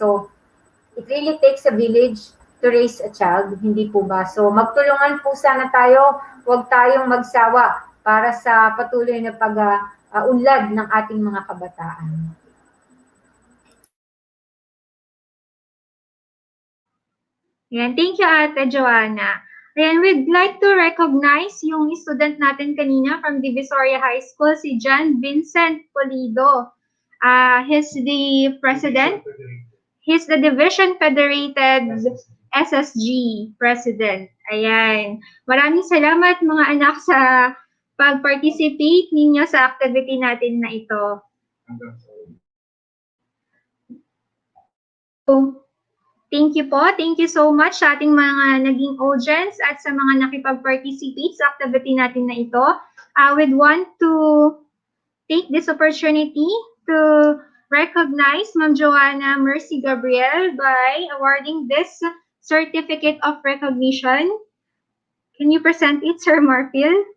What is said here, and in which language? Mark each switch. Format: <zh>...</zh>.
<en>So, it really takes a village to raise a child,</en> <tl>hindi po ba? So, magtulungan po sana tayo, huwag tayong magsawa para sa patuloy na pag-unlad ng ating mga kabataan.</tl> <en>Yan. Thank you, Ate Joanna. And we'd like to recognize yung student</en> <tl>natin kanina</tl> <en>from Divisoria High School, si John Vincent Polido. He's the president. He's the Division Federated SSG President.</en> <tl>Ayan. Maraming salamat mga anak sa pag-participate ninyo sa activity natin na ito. So, thank you po.</tl> <en>Thank you so much</en> <tl>sa ating mga naging audience at sa mga nakipag-participate sa activity natin na ito.</tl> <en>I would want to take this opportunity to recognize Ma'am Joanna Mercy Gabriel by awarding this certificate of recognition. Can you present it, Sir Marfil?</en>